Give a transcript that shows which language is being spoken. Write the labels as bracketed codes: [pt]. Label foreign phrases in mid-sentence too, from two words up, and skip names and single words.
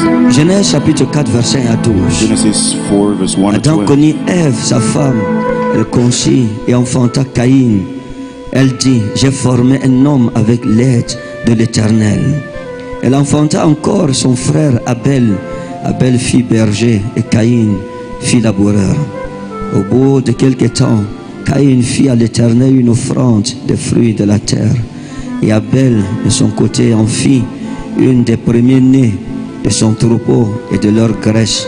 [fr] Genèse chapitre 4 verset 1 à 12. [en] Genesis 4 verse 1 to [fr] Adam [en] 12. [fr] connut Ève, sa femme. Elle conçut et enfanta Caïn. Elle dit, j'ai formé un homme avec l'aide de l'Éternel. Elle enfanta encore son frère Abel. Abel fit berger et Caïn fit laboureur. Au bout de quelque temps, Caïn fit à l'Éternel une offrande des fruits de la terre. Et Abel, de son côté, en fit une des premiers-nés de son troupeau et de leur graisse.